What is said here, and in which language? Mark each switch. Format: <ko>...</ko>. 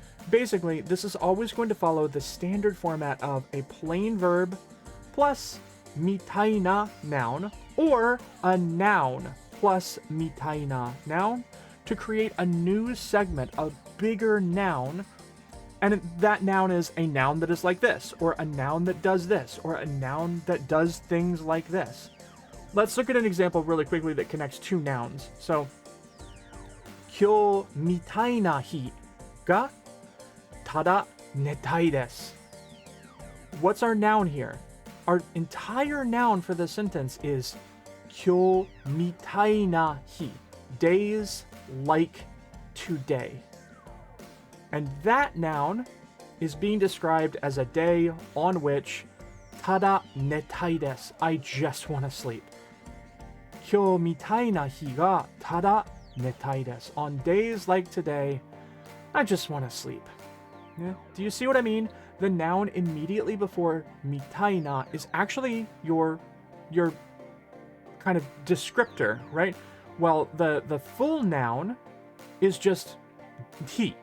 <en>Basically, this is always going to follow the standard format of a plain verb plus mitaina noun, or a noun plus mitaina noun, to create a new segment, a bigger noun, and that noun is a noun that is like this, or a noun that does this, or a noun that does things like this. Let's look at an example really quickly that connects two nouns. So,</en> <ja>今日みたいな日がただ寝たいです。</ja> <en>What's our noun here? Our entire noun for this sentence is 今日みたいな日. Days like today. And that noun is being described as a day on which ただ寝たいです. I just want to sleep.</en> <ja>今日みたいな日がただ寝たいです.</ja> <en>On days like today, I just want to sleep. Yeah. Do you see what I mean? The noun immediately before みたいな is actually your kind of descriptor, right? Well, the full noun is just 日.</en>